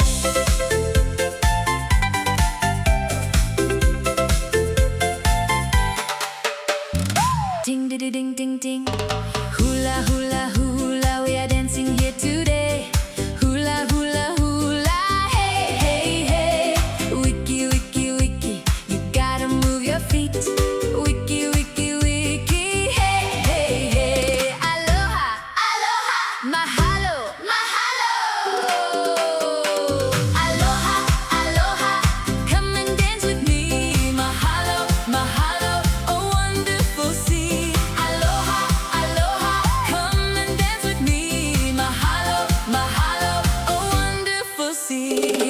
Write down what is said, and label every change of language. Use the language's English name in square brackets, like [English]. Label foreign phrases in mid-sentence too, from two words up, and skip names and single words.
[English] Ding ding ding ding ding. Hula hula hula, we are dancing here today. Hula hula hula, hey hey hey. [Hawaiian] Wiki wiki wiki, [English] you gotta move your feet. [Hawaiian] Wiki wiki wiki, [English] hey hey hey. [Hawaiian] Aloha aloha, mahalo mahalo. Aloha aloha, [English] come and dance with me. [Hawaiian] Mahalo mahalo, [English] a wonderful sea. [Hawaiian] Aloha aloha, [English] come and dance with me. [Hawaiian] Mahalo mahalo, [English] a wonderful sea.